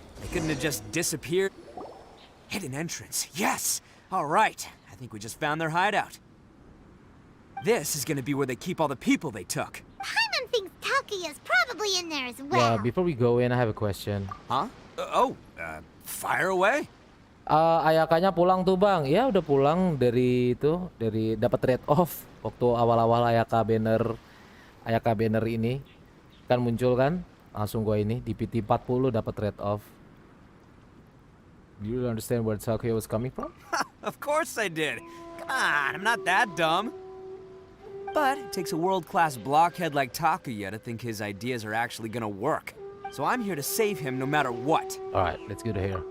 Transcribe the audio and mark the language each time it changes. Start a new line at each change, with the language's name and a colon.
English: They couldn't have just disappeared. Hidden entrance. Yes! All right. I think we just found their hideout. This is gonna be where they keep all the people they took. Paimon thinks Takuya's probably in there as well. Yeah, before we go in, I have a question. Huh? Fire away?
Indonesian: Ayakanya pulang tuh bang. Ya udah pulang dari dapat trade off waktu awal-awal Ayaka banner ini kan muncul kan, langsung gua ini di PT 40 dapat trade off.
English: Do you understand where Takuya was coming from? Of course I did. Come on, I'm not that dumb. But it takes a world-class blockhead like Takuya to think his ideas are actually gonna work. So I'm here to save him no matter what. Alright, let's go to here.